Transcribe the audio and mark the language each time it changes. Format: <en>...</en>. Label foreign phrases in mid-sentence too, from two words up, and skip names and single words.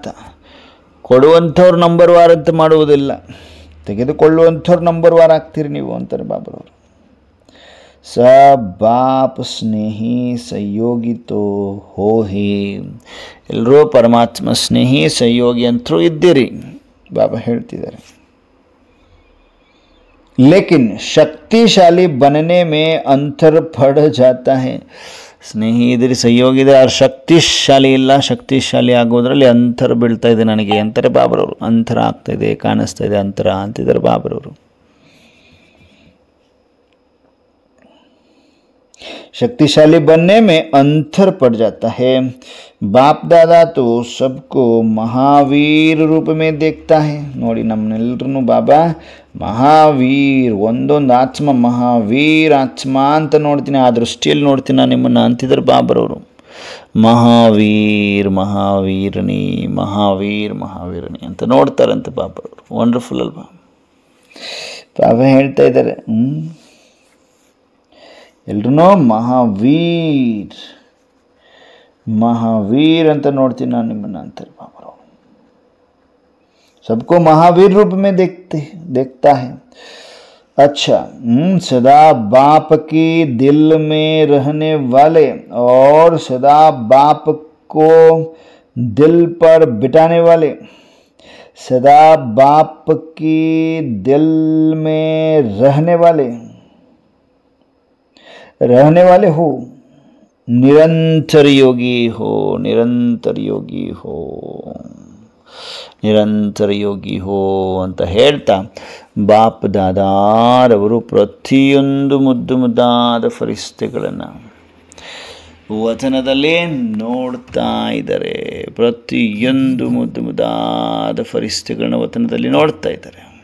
<kn>ಕೊಡುವಂಥವ್ರು ನಂಬರ್ ವಾರ್ ಅಂತ ಮಾಡುವುದಿಲ್ಲ, ತೆಗೆದುಕೊಳ್ಳುವಂಥವ್ರು ನಂಬರ್ ವಾರ್ ಆಗ್ತೀರಿ ನೀವು ಅಂತಾರೆ ಬಾಬ್ರವರು.</kn> <hi>बाप स्नेही सहयोगी तो हो ही.</hi> <kn>ಎಲ್ಲರೂ ಪರಮಾತ್ಮ ಸ್ನೇಹಿ ಸಹಯೋಗಿ ಅಂತರೂ ಇದ್ದೀರಿ ಬಾಬಾ ಹೇಳ್ತಿದ್ದಾರೆ.</kn> <hi>लेकिन शक्तिशाली बनने में अंतर पड़ जाता है.</hi> <kn>ಸ್ನೇಹಿ ಇದ್ರಿ, ಸಹಯೋಗಿ ಇದ್ರೆ, ಅವ್ರು ಶಕ್ತಿಶಾಲಿ ಇಲ್ಲ. ಶಕ್ತಿಶಾಲಿ ಆಗೋದ್ರಲ್ಲಿ ಅಂತರ ಬೀಳ್ತಾ ಇದೆ ನನಗೆ ಅಂತಾರೆ ಬಾಬ್ರವರು. ಅಂತರ ಆಗ್ತಾ ಇದೆ, ಕಾಣಿಸ್ತಾ ಇದೆ ಅಂತರ ಅಂತಿದ್ದಾರೆ ಬಾಬ್ರವರು.</kn> <hi>शक्तिशाली बनने में अंतर पड़ जाता है. बाप दादा तो सबको महावीर रूप में देखता है.</hi> <kn>ನೋಡಿ ನಮ್ಮನ್ನೆಲ್ಲರೂ ಬಾಬಾ ಮಹಾವೀರ್, ಒಂದೊಂದು ಆತ್ಮ ಮಹಾವೀರ್ ಆತ್ಮ ಅಂತ ನೋಡ್ತೀನಿ, ಆ ದೃಷ್ಟಿಯಲ್ಲಿ ನೋಡ್ತೀನಿ ನಾನು ನಿಮ್ಮನ್ನು ಅಂತಿದ್ದಾರೆ ಬಾಬ್ರವರು. ಮಹಾವೀರ್ ಮಹಾವೀರನಿ ಮಹಾವೀರನಿ ಅಂತ ನೋಡ್ತಾರಂತೆ ಬಾಬ್ರವರು. ವಂಡರ್ಫುಲ್ ಅಲ್ವಾ? ಬಾಬಾ ಹೇಳ್ತಾ ಇದ್ದಾರೆ, ಎಲ್ರೂ ಮಹಾವೀರ್ महावीर ಅಂತ ನೋಡ್ತೀನಿ ನಾನು ನಿಮ್ಮನ್ನ ಅಂತಾರೆ ಬಾಬಾ.</kn> <hi>सबको महावीर रूप में देखता है. अच्छा, सदा बाप की दिल में रहने वाले और सदा बाप को दिल पर बिठाने वाले, सदा बाप की दिल में रहने वाले हो, निरंतर योगी हो, निरंतर योगी हो, निरंतर योगी हो</hi> <kn>ಅಂತ ಹೇಳ್ತಾ ಬಾಪ್ ದಾದಾರವರು ಪ್ರತಿಯೊಂದು ಮುದ್ದು ಮುದ್ದಾದ ಫರಿಸ್ತೆಗಳನ್ನು ವಚನದಲ್ಲಿ ನೋಡ್ತಾ ಇದ್ದಾರೆ. ಪ್ರತಿಯೊಂದು ಮುದ್ದು ಮುದ್ದಾದ ಫರಿಸ್ತೆಗಳನ್ನ ವಚನದಲ್ಲಿ ನೋಡ್ತಾ ಇದ್ದಾರೆ.</kn>